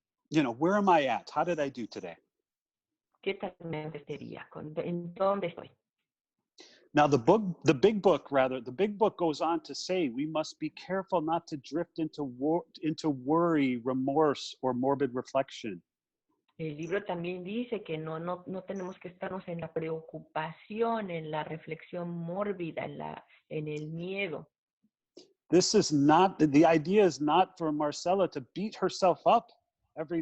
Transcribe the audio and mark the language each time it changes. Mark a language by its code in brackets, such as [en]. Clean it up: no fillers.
[en] Where am I at? How did I do today? [es] ¿Qué tal me sentiría? ¿En dónde estoy? [en] Now the big book goes on to say we must be careful not to drift into worry, remorse, or morbid reflection. [es] El libro también dice que no tenemos que estarnos en la preocupación, en la reflexión mórbida, en el miedo. [en] This is not, the idea is not for Marcela to beat herself up every